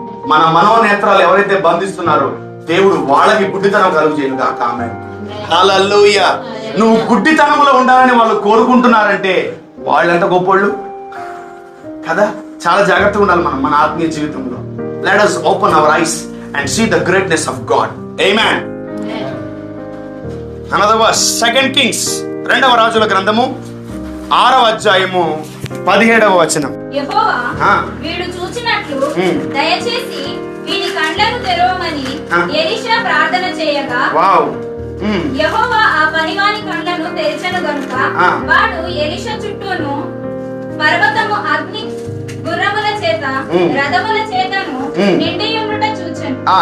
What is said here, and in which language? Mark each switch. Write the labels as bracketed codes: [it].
[te] మన మనోనేత్రాలు ఎవరైతే బంధిస్తున్నారో దేవుడు వాళ్ళకి గుడ్డితనం కలుగు చేయను కాక. ఆమేన్. హల్లెలూయా. నువ్వు గుడ్డితనంలో ఉండాలని వాళ్ళు కోరుకుంటున్నారంటే వాళ్ళంత గొప్పోళ్ళు కదా. చాలా జాగ్రత్తగా ఉండాలి మనం మన ఆత్మీయ జీవితంలో. [en] Let us open our eyes and see the greatness of God. Amen. Another verse, 2 Kings, [te] 2వ రాజుల గ్రంథము 6వ అధ్యాయము 17వ వచనం. యెహోవా వీడు చూచినట్లు దయచేసి వీని కళ్ళను తెరవమని ఎలీషా ప్రార్థన చేయగా, వావ్, యెహోవా ఆ పనివాని కళ్ళను తెరిచెను గనుక వాడు ఎలీషా చుట్టూను పర్వతము అగ్ని గుర్రముల చేత రథముల చేతను నిండియుండుట చూచెను.